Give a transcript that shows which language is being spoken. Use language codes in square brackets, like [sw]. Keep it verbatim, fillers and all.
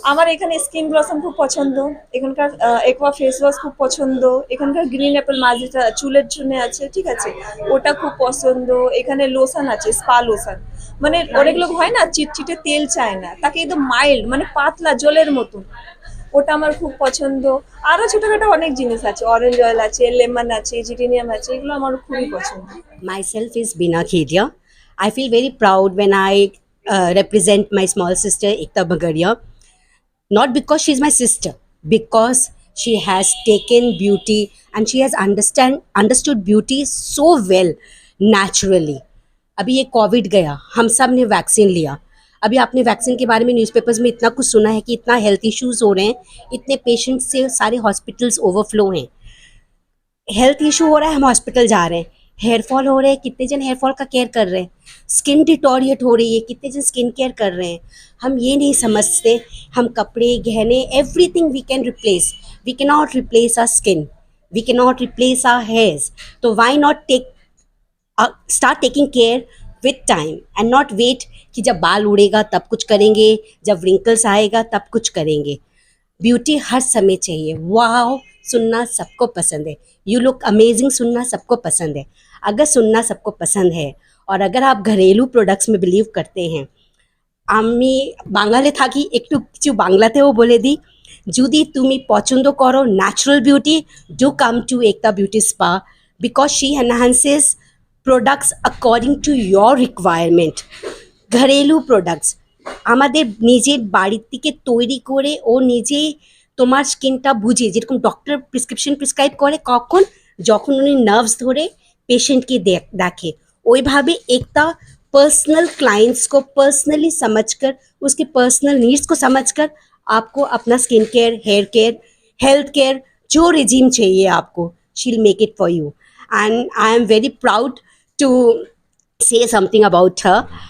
[bn] আমার এখানে skin blossom খুব পছন্দ, এখানকার একোয়া ফেস ওয়াশ খুব পছন্দ, এখানকার গ্রিন অ্যাপেল মাছ যেটা চুলের জন্য আছে, ঠিক আছে, ওটা খুব পছন্দ। এখানে লোশন আছে, স্পা লোশন, মানে অনেক লোক হয় না চিটচিটে তেল চায় না, তাকে একদম মাইল্ড, মানে পাতলা জলের মতো, ওটা আমার খুব পছন্দ। আরও ছোটোখাটো অনেক জিনিস আছে, অরেঞ্জ অয়েল আছে, লেমন আছে, জিরিনিয়াম আছে, এগুলো আমার খুবই পছন্দ। [en] Myself is Bina Khedia. I feel very proud when I uh, represent my small sister Ekta Bagaria. Not because she's my sister, because she has taken beauty and she has understand understood beauty so well naturally. [hi] अभी ये Covid गया, हम सब ने vaccine लिया। अभी आपने vaccine के बारे में न्यूज़पेपर्स में इतना कुछ सुना है कि इतना हेल्थ इश्यूज़ हो रहे हैं, इतने पेशेंट्स से सारे हॉस्पिटल्स ओवरफ्लो हैं, हेल्थ इशू हो रहा है, हम हॉस्पिटल जा रहे हैं, हेयर फॉल हो रहे हैं, कितने जन हेयर फॉल का केयर कर रहे हैं, स्किन डिटोरिएट हो रही है, कितने जन स्किन केयर कर रहे हैं। हम ये नहीं समझते, हम कपड़े, गहने, [en] Everything we can replace, we can not replace our skin, we can not replace our hairs. [hi] तो [en] why not take start taking care with time and not wait [hi] कि जब बाल उड़ेगा तब कुछ करेंगे, जब रिंकल्स आएगा तब कुछ करेंगे। ब्यूटी हर समय चाहिए। वाह सुनना सबको पसंद है, [en] you look amazing [hi] सुनना सबको पसंद है। अगर सुनना सबको पसंद है और अगर आप घरेलू प्रोडक्ट्स में बिलीव करते हैं, [bn] আমি বাঙালি থাকি, একটু কিছু বাংলাতেও বলে দিই, যদি তুমি পছন্দ করো natural beauty, [en] Do come to Ekta beauty spa, because she enhances products according to your requirement. [bn] ঘরেলু products আমাদের নিজের বাড়ির থেকে তৈরি করে ও নিজেই তোমার স্কিনটা বুঝে, যেরকম ডক্টর প্রেসক্রিপশন প্রেসক্রাইব করে, কখন যখন উনি নার্ভস ধরে পেশেন্টকে দেখ দেখে, ওইভাবে [hi] एकता पर्सनल क्लाइंट्स को पर्सनली समझकर, उसके पर्सनल नीड्स को समझकर आपको अपना skin care, hair care, health care जो रिजीम चाहिए आपको, [en] She will make it for you. And I am very proud to say something about her.